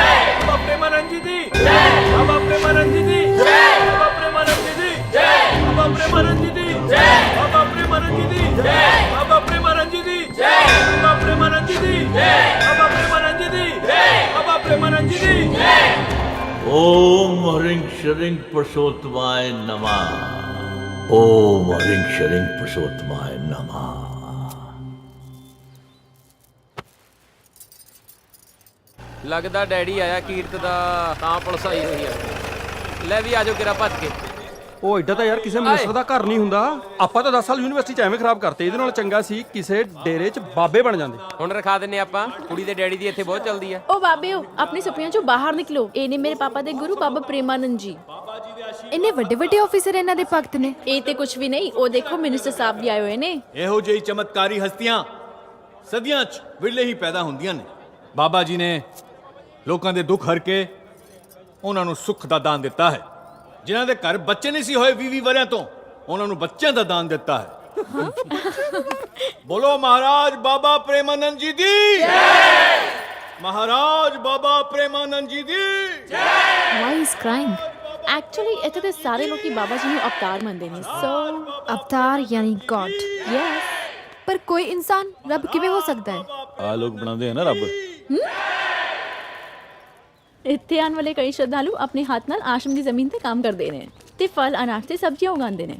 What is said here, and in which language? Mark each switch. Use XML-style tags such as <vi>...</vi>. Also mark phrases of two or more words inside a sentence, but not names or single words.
<pa>ਬਾਬਾ ਪ੍ਰੇਮਾਨੰਦ ਜੀ ਦੀ ਜੈ। ਬਾਬਾ ਪ੍ਰੇਮਾਨੰਦ ਜੀ ਦੀ ਜੈ। ਬਾਬਾ ਪ੍ਰੇਮਾਨੰਦ ਜੀ ਦੀ ਜੈ। ਬਾਬਾ ਪ੍ਰੇਮਾਨੰਦ ਜੀ ਦੀ ਜੈ। ਬਾਬਾ ਪ੍ਰੇਮਾਨੰਦ ਜੀ ਦੀ ਜੈ। ਬਾਬਾ ਪ੍ਰੇਮਾਨੰਦ ਜੀ ਦੀ ਜੈ। ਬਾਬਾ ਪ੍ਰੇਮਾਨੰਦ ਜੀ ਦੀ ਜੈ। ਬਾਬਾ ਪ੍ਰੇਮਾਨੰਦ ਜੀ ਦੀ ਜੈ। ਬਾਬਾ ਪ੍ਰੇਮਾਨੰਦ ਜੀ ਦੀ ਜੈ।</pa> <sa>ओम ह्रीं श्रीं पुरुषोत्तमाय नमः। ओम ह्रीं श्रीं पुरुषोत्तमाय नमः।</sa> <pa>ਲੱਗਦਾ ਡੈਡੀ ਆਇਆ ਕੀਰਤ ਦਾ, ਤਾਂ ਪੁਲਿਸ ਆਈ ਹੋਈ ਆ। ਲੈ ਵੀ ਆਜੋ ਕਿਰਾ ਭੱਜ ਕੇ। ਉਹ ਐਡਾ ਤਾਂ ਯਾਰ ਕਿਸੇ ਮਿਨਿਸਟਰ ਦਾ ਘਰ ਨਹੀਂ ਹੁੰਦਾ। ਆਪਾਂ ਤਾਂ 10 ਸਾਲ ਯੂਨੀਵਰਸਿਟੀ 'ਚ ਐਵੇਂ ਖਰਾਬ ਕਰਤੇ, ਇਹਦੇ ਨਾਲ ਚੰਗਾ ਸੀ ਕਿਸੇ ਡੇਰੇ 'ਚ ਬਾਬੇ ਬਣ ਜਾਂਦੇ। ਹੁਣ ਰਖਾ ਦਿੰਨੇ ਆਪਾਂ। ਕੁੜੀ ਦੇ ਡੈਡੀ ਦੀ ਇੱਥੇ ਬਹੁਤ ਚੱਲਦੀ ਆ। ਓ ਬਾਬਿਓ, ਆਪਣੇ ਸੁਪਨਿਆਂ ਚੋਂ ਬਾਹਰ ਨਿਕਲੋ। ਇਹ ਨੇ ਮੇਰੇ ਪਾਪਾ ਦੇ ਗੁਰੂ ਬਾਬਾ ਪ੍ਰੇਮਾਨੰਦ ਜੀ। ਇੰਨੇ ਵੱਡੇ ਵੱਡੇ ਆਫੀਸਰ ਇਹਨਾਂ ਦੇ ਭਗਤ ਨੇ। ਇਹ ਤੇ ਕੁਝ ਵੀ ਨਹੀਂ, ਉਹ ਦੇਖੋ ਮਿਨਿਸਟਰ ਸਾਹਿਬ ਵੀ ਆਏ ਹੋਏ ਨੇ। ਇਹੋ ਜਿਹੀ ਚਮਤਕਾਰੀ ਹਸਤੀਆਂ ਸਦੀਆਂ 'ਚ ਵਿਰਲੇ ਹੀ ਪੈਦਾ ਹੁੰਦੀਆਂ ਨੇ। ਬਾਬਾ ਜੀ ਨੇ ਲੋਕਾਂ ਦੇ ਦੁੱਖ ਹਰ ਕੇ ਉਹਨਾਂ ਨੂੰ ਸੁੱਖ ਦਾ ਦਾਨ ਦਿੱਤਾ ਹੈ। ਜਿਨ੍ਹਾਂ ਦੇ ਘਰ ਬੱਚੇ ਨਹੀਂ ਸੀ ਹੋਏ 20-20 ਵਰਿਆਂ ਤੋਂ, ਉਹਨਾਂ ਨੂੰ ਬੱਚਿਆਂ ਦਾ ਦਾਨ ਦਿੱਤਾ ਹੈ। ਬੋਲੋ ਮਹਾਰਾਜ ਬਾਬਾ ਪ੍ਰੇਮਾਨੰਦ ਜੀ ਦੀ ਜੈ। ਮਹਾਰਾਜ ਬਾਬਾ ਪ੍ਰੇਮਾਨੰਦ ਜੀ ਦੀ ਜੈ।</pa> <en>Why is crying? Actually,</en> <pa>ਇੱਥੇ ਤੇ ਸਾਰੇ ਲੋਕੀ ਬਾਬਾ ਜੀ ਨੂੰ ਅਵਤਾਰ ਮੰਨਦੇ ਨੇ। So, ਅਵਤਾਰ ਯਾਨੀ ਗॉड। yes, ਪਰ ਕੋਈ ਇਨਸਾਨ ਰੱਬ ਕਿਵੇਂ ਹੋ ਸਕਦਾ ਹੈ? ਆ ਲੋਕ ਬਣਾਉਂਦੇ ਆ ਨਾ ਰੱਬ। ਇੱਥੇ ਆਉਣ ਵਾਲੇ ਕਈ ਸ਼ਰਧਾਲੂ ਆਪਣੇ ਹੱਥ ਨਾਲ ਆਸ਼ਰਮ ਦੀ ਜ਼ਮੀਨ ਤੇ ਕੰਮ ਕਰਦੇ ਨੇ ਤੇ ਫਲ ਅਨਾਜ ਤੇ ਸਬਜ਼ੀਆਂ ਉਗਾਉਂਦੇ ਨੇ।</pa>